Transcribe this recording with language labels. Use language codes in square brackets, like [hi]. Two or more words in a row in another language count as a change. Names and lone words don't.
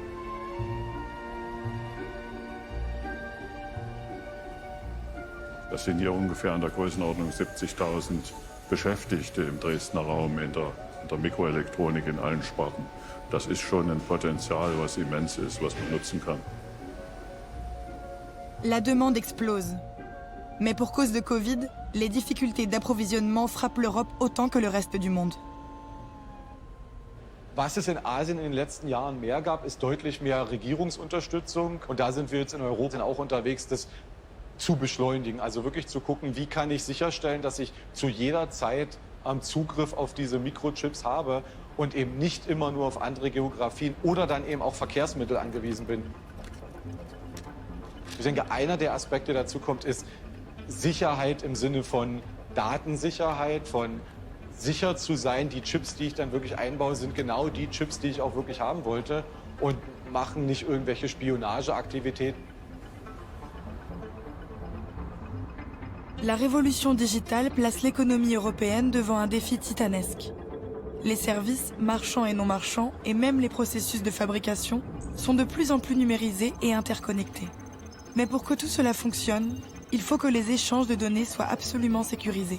[de] Das sind hier ungefähr in der Größenordnung 70.000 Beschäftigte im Dresdner Raum in der Mikroelektronik in allen Sparten. Das ist schon ein Potenzial, was immens ist, was man nutzen kann. [fr] La demande explose. Mais pour cause de Covid, les difficultés d'approvisionnement frappent l'Europe autant que le reste du monde. [de] Was es in Asien in den letzten Jahren mehr gab, ist deutlich mehr Regierungsunterstützung. Und da sind wir jetzt in Europa auch unterwegs, das zu beschleunigen. Also wirklich zu gucken, wie kann ich sicherstellen, dass ich zu jeder Zeit Zugriff auf diese Mikrochips habe und eben nicht immer nur auf andere Geografien oder dann eben auch Verkehrsmittel angewiesen bin. Ich denke, einer der Aspekte dazu kommt, ist Sicherheit im Sinne von Datensicherheit, von sicher zu sein, die Chips, die ich dann wirklich einbaue, sind genau die Chips, die ich auch wirklich haben wollte und machen nicht irgendwelche Spionageaktivitäten. [fr] La révolution digitale place l'économie européenne devant un défi titanesque. Les services, marchands et non marchands, et même les processus de fabrication, sont de plus en plus numérisés et interconnectés. Mais pour que tout cela fonctionne, il faut que les échanges de données soient absolument sécurisés.